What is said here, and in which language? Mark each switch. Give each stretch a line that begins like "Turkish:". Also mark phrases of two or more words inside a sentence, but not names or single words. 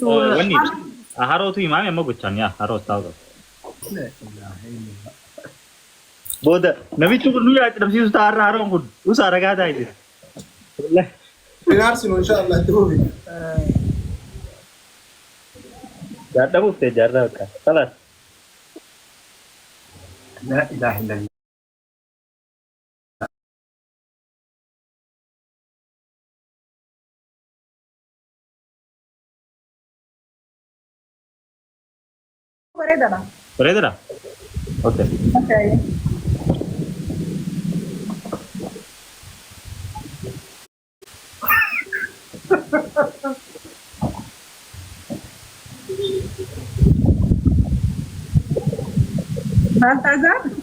Oromo: Wanni harootu himaame amma gochaan yaa haroos taa'u. Booda namichi kun nuyyaa itti dhabsiisu ta'a har'a haroon kun usaa ragaa taa'e jira. Finaarsinu inshaallah itti fufi. Jaadhamuuf ta'e jaarraa akka. Salaat.
Arabic: لا إله إلا الله.
Oromo: Bareedadha. Bareedadha? Okay. Okay. Baltazar?